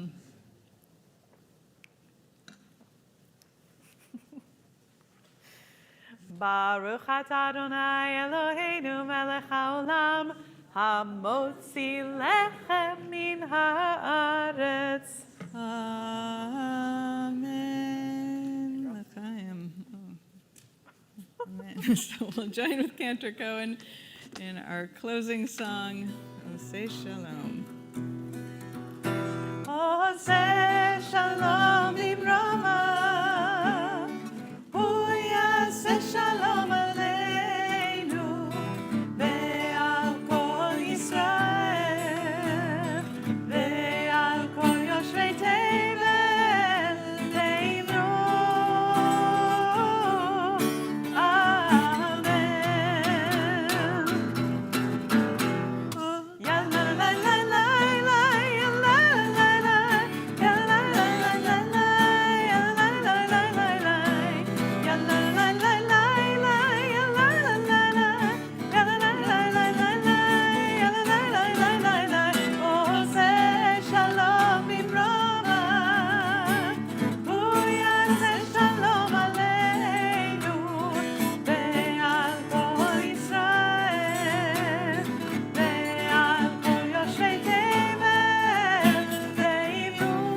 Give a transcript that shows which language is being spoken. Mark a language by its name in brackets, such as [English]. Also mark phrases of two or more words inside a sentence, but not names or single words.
[Hebrew] ברוך אתה אדוני אלוהינו מלך העולם, המוציא לחם מן הארץ. אמן. לחיים. Amen. [English] So we'll join with Cantor Cohen in our closing song, Oseh Shalom. [Hebrew] עושה שלום במרומיו, הוא יעשה שלום עלינו, ועל כל ישראל, ועל כל יושבי תבל, ואמרו, אמן. Yalla la la la la, yalla la la, yalla la la la la, yalla la la la la, yalla la la la la, yalla la la la, yalla la la la la, yalla la la la la. עושה שלום במרומיו, הוא יעשה שלום עלינו, ועל כל ישראל, ועל כל יושבי תבל, ואמרו,